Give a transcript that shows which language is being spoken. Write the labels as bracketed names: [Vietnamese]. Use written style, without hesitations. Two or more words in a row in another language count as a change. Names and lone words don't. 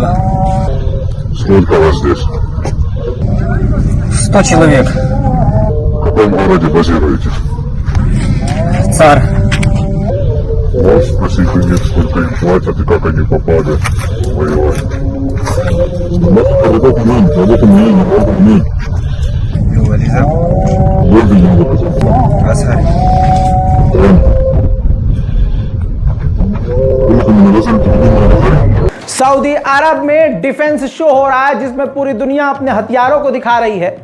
[Russian] Сколько вас здесь? 100 человек. В каком городе базируетесь? САР. Можешь спросить у них, сколько им платят и как они попали воевать? [Hindi] सऊदी अरब में डिफेंस शो हो रहा है जिसमें पूरी दुनिया अपने हथियारों को दिखा रही है।